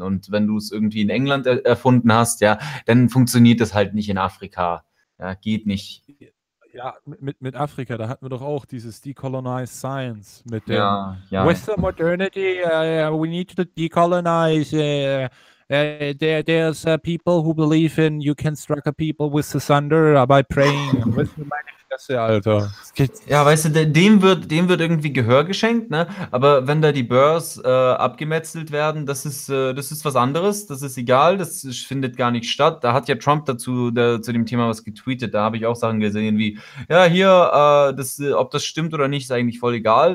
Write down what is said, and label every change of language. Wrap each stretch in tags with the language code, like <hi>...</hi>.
<de>Und wenn du es irgendwie in England erfunden hast, ja, dann funktioniert das halt nicht in Afrika. Ja, geht nicht. Ja, mit Afrika, da hatten wir doch auch dieses Decolonized Science mit dem Western Modernity,</de> <en>we need to decolonize There is people who believe in you can struck a people with the thunder by praying.</en> <de>Alter. Ja, weißt du, dem wird irgendwie Gehör geschenkt, ne? Aber wenn da die Börs abgemetzelt werden, das ist was anderes, das ist egal, das findet gar nicht statt. Da hat ja Trump zu dem Thema was getweetet, da habe ich auch Sachen gesehen wie, ja, hier, ob das stimmt oder nicht, ist eigentlich voll egal.</de>